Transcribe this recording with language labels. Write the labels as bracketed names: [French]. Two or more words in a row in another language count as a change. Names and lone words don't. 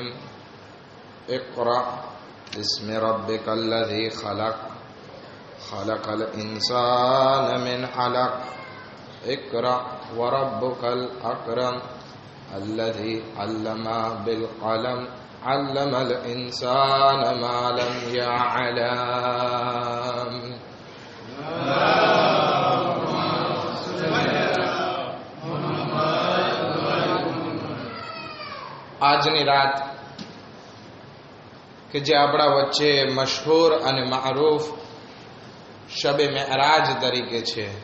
[Arabic] اقرأ باسم ربك الذي خلق خلق الإنسان من علق اقرأ وربك الأكرم الذي علم بالقلم علم الإنسان ما لم يعلم. [Gujarati] આજની રાત કે જે આપણા વચ્ચે મશહૂર અને મારૂફ શબે મેરાજ તરીકે છે,